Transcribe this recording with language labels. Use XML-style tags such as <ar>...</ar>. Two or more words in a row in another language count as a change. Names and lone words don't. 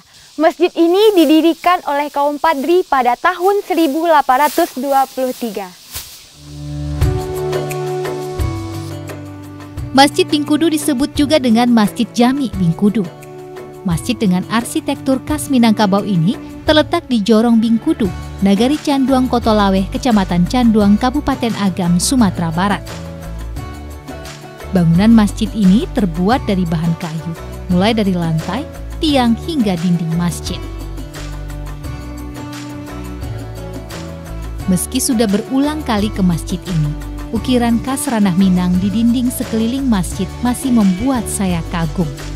<id>Masjid ini didirikan oleh kaum Padri pada tahun 1823. Masjid Bingkudu disebut juga dengan Masjid Jami Bingkudu. Masjid dengan arsitektur khas Minangkabau ini terletak di Jorong Bingkudu, Nagari Canduang Kotolaweh, Kecamatan Canduang, Kabupaten Agam, Sumatera Barat. Bangunan masjid ini terbuat dari bahan kayu, mulai dari lantai, tiang hingga dinding masjid. Meski sudah berulang kali ke masjid ini, ukiran khas ranah Minang di dinding sekeliling masjid masih membuat saya kagum.</id>